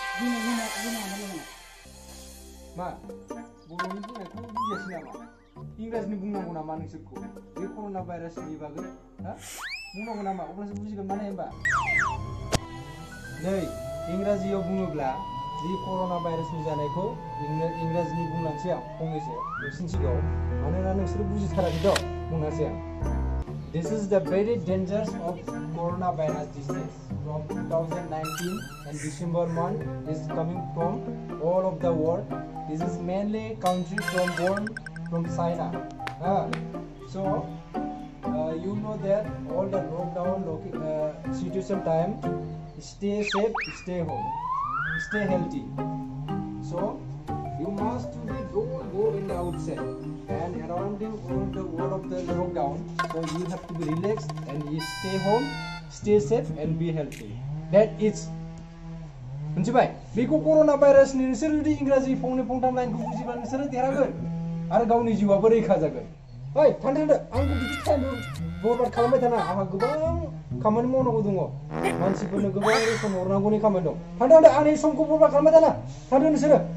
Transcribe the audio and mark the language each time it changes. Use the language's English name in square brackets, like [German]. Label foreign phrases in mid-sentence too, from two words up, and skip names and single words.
[Bodo] मा बर'नि बुंनायखौ बुजियासै नामा इंराजिनि बुंनांगौ नामा नोंसोरखौ बे कर'ना भाइरासनि बागै हा बुंनांगौ नामा अब्लासो बुजिगोन माने होनबा नै इंराजियाव बुङोब्ला जि कर'ना भाइरासनि जानायखौ इंराजिनि बुंलांसै आं फंनैसो नोंसिनि सिगाङाव मानोना नोंसोर बुजिथाराखै बुंनोसै आं [English] This is the very dangers of coronavirus disease from 2019 and December month is coming from all of the world. This is mainly country born from China. So you know that all the lockdown situation time, stay safe, stay home, stay healthy. So you must don't go in the outside and around the world of the lockdown. So you have to be relaxed and you stay home, stay safe and be healthy. That is. [Bodo] मिथिबाय बेखौ कर'ना भाइरासनि नोंसोर जुदि इंराजि फंनै फंथाम लाइनखौ बुजिब्ला नोंसोरो देरहागोन आरो गावनि जिउआबो रैखा जागोन ओइ थांदो आंखौ बिदि टाइम बरबाद खालामबाय थाना आंहा गोबां खामानि मावनांगौ दङ मानसिफोरनो गोबां रोखोम हरनांगौनि खामानि दं थांदो आंनि समखौ बरबाद खालामबाय थाना थांदो नोंसोरो